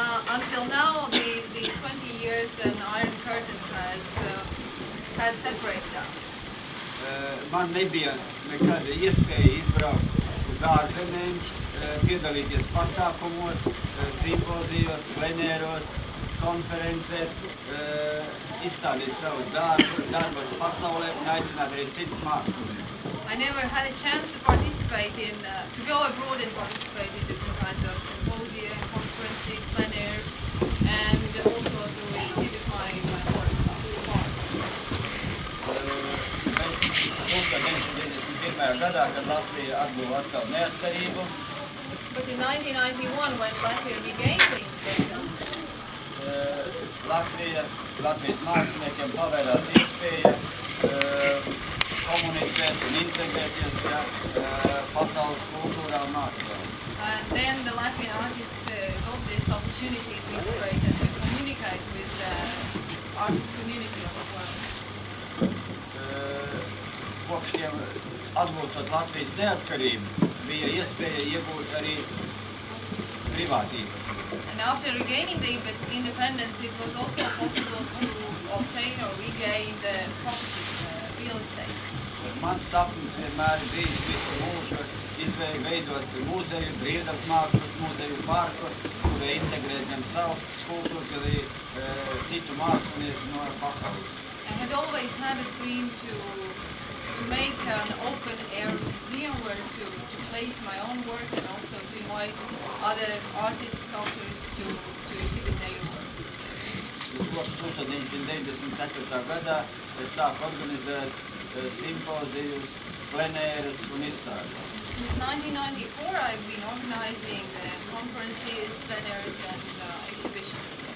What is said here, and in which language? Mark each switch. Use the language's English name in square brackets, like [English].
[English] Until now, these 20 years, an Iron Curtain has had separated us. [Latvian] Man nebija nekāda iespēja izbraukt uz ārzemēm, piedalīties pasākumos, simpozijos, plenēros, konferencēs, izstādīt savus darbus pasaulē un aicināt arī citus māksliniekus. [English] I never had a chance to participate to go abroad and participate in different kinds of symposia, conferences, plenaires, and also to exhibit my work. [Latvian] 1991. gadā, kad Latvija atguva atkal neatkarību, [English] But in 1991, when Latvia regained the independence, [Latvian] Latvijas māksliniekiem pavērās iespēja komunicēt un integrēties pasaules kultūrā un mākslā. [English] and then the Latvian artists got this opportunity to integrate and to communicate with the artist community of the world. [Latvian] Kopš tiem atgūstot Latvijas neatkarību, bija iespēja iegūt arī privātu īpašumu. [English] And after regaining the independence, it was also possible to obtain or regain the property, real estate. [Latvian] Mans sapnis vienmēr ir bijis visu mūžu veidot muzeju, Briedavas mākslas muzeju parku, kurē integrēt gan savas kultūras, gan arī citu mākslinieku no pasaules. [English] I had always had a dream to make an open air museum where to place my own work and also to invite other artists, sculptors to exhibit their work. [Latvian] Kopš 1994. gadā es sāku organizēt simpozijus, plenērus un izstādes. [English] Since 1994, I've been organizing conferences, plenaires and exhibitions.